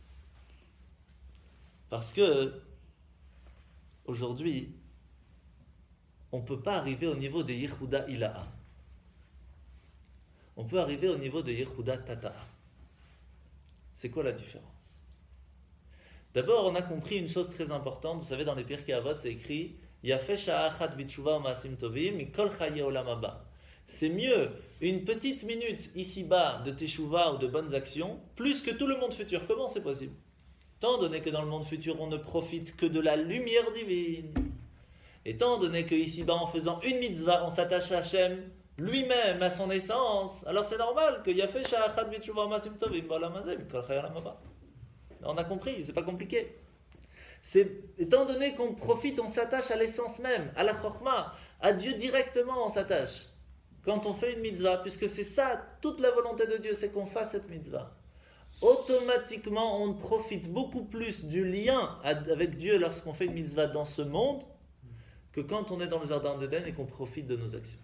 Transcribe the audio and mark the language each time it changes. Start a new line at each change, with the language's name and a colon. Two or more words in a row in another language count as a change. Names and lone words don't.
French: Parce que aujourd'hui, on ne peut pas arriver au niveau de Yehuda Ilaha. On peut arriver au niveau de Yehuda Tata. C'est quoi la différence? D'abord, on a compris une chose très importante. Vous savez, dans les Pirkei Avot, c'est écrit
Hebrew: יפה שעה אחת בתשובה ומעשים טובים מכל חיי העולם הבא.
French: C'est mieux une petite minute ici-bas de teshuva ou de bonnes actions, plus que tout le monde futur. Comment c'est possible? Étant donné que dans le monde futur, on ne profite que de la lumière divine. Étant donné que ici-bas, en faisant une mitzvah, on s'attache à Hachem lui-même, à son essence, alors c'est normal que
Hebrew: יפה שעה אחת בתשובה ומעשים טובים בעולם הזה מכל חיי העולם הבא.
French: On a compris, c'est pas compliqué. C'est étant donné qu'on profite, on s'attache à l'essence même, à la chorma, à Dieu directement on s'attache. Quand on fait une mitzvah, puisque c'est ça, toute la volonté de Dieu, c'est qu'on fasse cette mitzvah. Automatiquement, on profite beaucoup plus du lien avec Dieu lorsqu'on fait une mitzvah dans ce monde que quand on est dans le jardin d'Éden et qu'on profite de nos actions.